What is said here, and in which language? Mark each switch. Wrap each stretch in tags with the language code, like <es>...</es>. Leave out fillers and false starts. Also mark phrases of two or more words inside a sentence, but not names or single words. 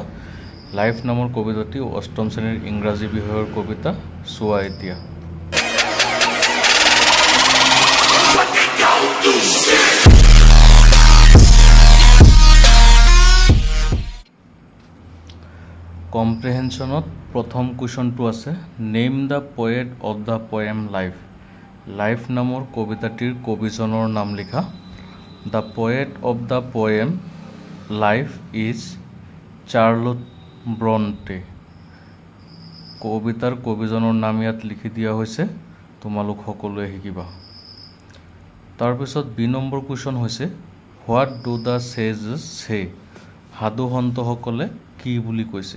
<as>লাইফ নামৰ কবিতাটি অষ্টম শ্ৰেণীৰ ইংৰাজী বিষয়ৰ কবিতা। চোৱা এতিয়া। কম্প্ৰিহেনশ্যনত প্ৰথম কুৱেশ্যনটো আছে</as> <en>name the poet of the poem Life.</en> <as>লাইফ নামৰ কবিতাটিৰ কবিজনৰ নাম লিখা।</as> <en>The poet of the poem Life is Charlotte Brontë.</en> <as>কবিতাৰ কবিজনৰ নাম ইয়াত লিখি দিয়া হৈছে। তোমালোক সকলোৱে শিকিবা। তাৰপিছত বি নম্বৰ কুৱেশ্যন হৈছে</as> <en>what do the sages say.</en> <as>সাধু সন্তসকলে কি বুলি কৈছে।</as>